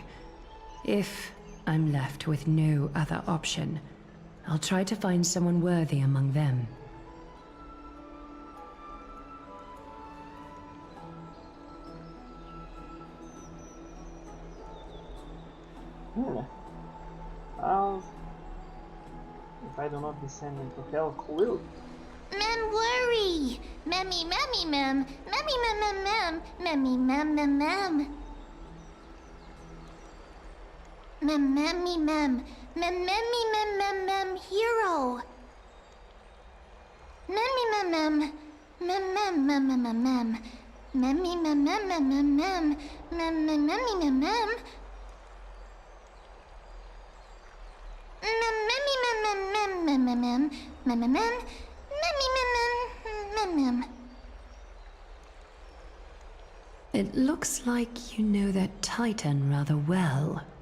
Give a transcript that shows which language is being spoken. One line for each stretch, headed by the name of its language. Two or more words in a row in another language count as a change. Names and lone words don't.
English: If I'm left with no other option, I'll try to find someone worthy among them. Well, if I do not descend into hell, who will? Mem worry! Memmy memmy mem, memmy mem mem mem, memmy mem mem mem. Mem memmy mem, mem memmy mem mem mem hero. Memmy mem mem, mem mem mem mem mem mem. Memmy mem mem mem mem mem, mem mem memmy mem mem. It looks like you know that Titan rather well.